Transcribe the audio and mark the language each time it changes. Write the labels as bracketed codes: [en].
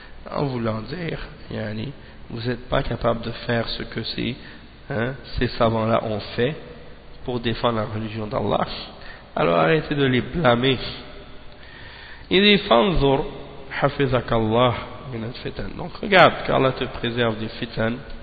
[fr] En voulant dire, vous n'êtes pas capable de faire ce que ces savants-là ont fait pour défendre la religion d'Allah, alors arrêtez de les blâmer. Il dit, [ar] fanzur, حفظك الله من الفتن. [fr] Donc regarde qu'Allah te préserve des fitans.